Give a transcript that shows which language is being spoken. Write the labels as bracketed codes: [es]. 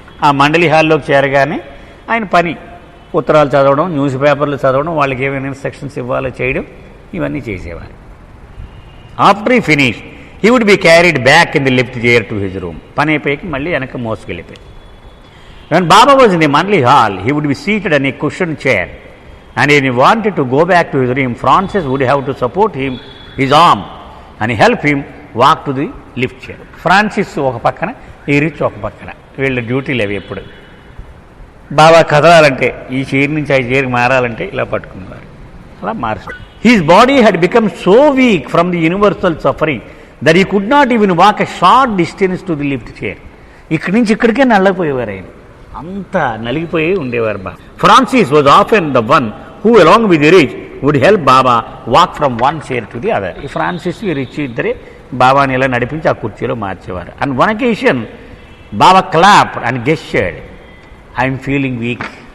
[te] ఆ మండలి హాల్లోకి చేరగానే ఆయన పని ఉత్తరాలు చదవడం, న్యూస్ పేపర్లు చదవడం, వాళ్ళకి ఏమైనా ఇన్స్ట్రక్షన్స్ ఇవ్వాలో చేయడం, ఇవన్నీ చేసేవారు. [en] After he finish he would be carried back in the lift chair to his room. [te] పని అయిపోయాక మళ్ళీ వెనక మోసుకెళ్ళిపోయి. [en] When Baba was in the Mandali hall, he would be seated on a cushioned chair, and when he wanted to go back to his room, Francis would have to support him, his arm, and help him walk to the lift chair. [te] Francis ఒక పక్కన, ఈ rich ఒక పక్కన, వీళ్ళ డ్యూటీలు అవి. ఎప్పుడు బాబా కదలాలంటే ఈ చైర్ నుంచి ఆ చైర్కి మారాలంటే ఇలా పట్టుకునేవారు, అలా మార్చారు. [en] His body had become so weak from the universal suffering that he could not even walk a short distance to the lift chair. [te] ఇక్కడి నుంచి ఇక్కడికే నల్లపోయేవారు ఆయన, అంత నలిగిపోయి ఉండేవారు బాబా. [en] Francis was often the one who along with the rich would help Baba walk from one chair to the other. [te] ఈ Francis ఈ rich ఇద్దరే బాబాని ఇలా నడిపించి ఆ కుర్చీలో మార్చేవారు. [en] And one occasion Baba clap and gestured, I'm feeling weak.